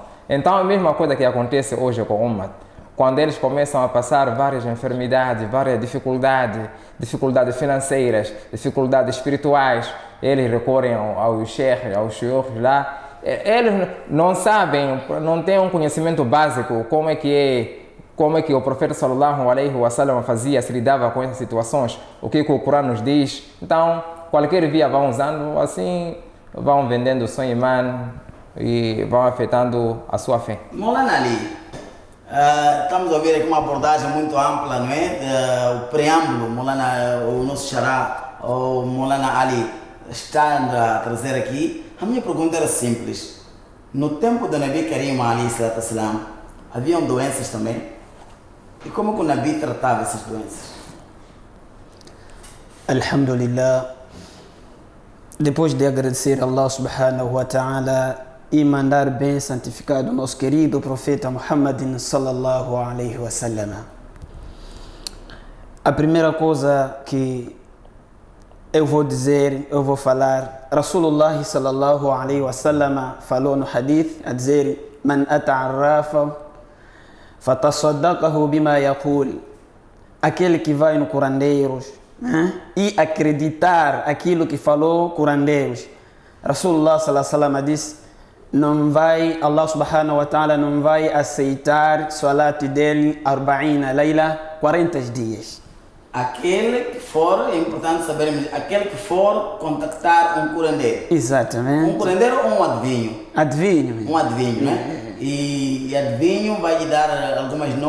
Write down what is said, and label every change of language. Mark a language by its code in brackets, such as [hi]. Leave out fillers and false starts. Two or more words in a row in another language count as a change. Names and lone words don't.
[pt] Então a mesma coisa que acontece hoje com o Ummah. Quando eles começam a passar várias enfermidades, várias dificuldades financeiras, dificuldades espirituais, eles recorrem aos sheikhs, aos shiukhs lá. Eles não sabem, não têm um conhecimento básico como é que o profeta sallallahu alaihi wasallam fazia, se lidava com essas situações, o que o Corão nos diz. Então, qualquer via vão usando, assim, vão vendendo o seu imã e vão afetando a sua fé. Maulana Ali, estamos a ouvir aqui uma abordagem muito ampla, não é? O preâmbulo, o nosso xará, o Maulana Ali, está a trazer aqui. A minha pergunta era simples. No tempo do [ar] نبي كريم عليه الصلاة والسلام, [pt] haviam doenças também? E como que o Nabi tratava essas doenças? Alhamdulillah. Depois de agradecer a Allah [ar] سبحانه وتعالى [pt] e mandar bem santificado nosso querido profeta Muhammadin [ar] صلى الله عليه وسلم, [pt] a primeira coisa que eu vou falar, [ar] رسول الله صلى الله عليه وسلم [pt] falou no hadith a dizer: [ar] من أتى عرافا فصدقه بما يقول. [pt] Aquele que vai no curandeiros e acreditar aquilo que falou curandeiros. [ar] رسول الله صلى الله عليه وسلم [pt] disse: Allah [ar] سبحانه وتعالى [pt] não vai aceitar salat dele 40 layla, 40 dias. Aquele que for, é importante saber, aquele que for contactar um curandeiro. Exatamente. Um curandeiro ou um adivinho? Adivinho. Um adivinho, né? E adivinho vai lhe dar algumas notas.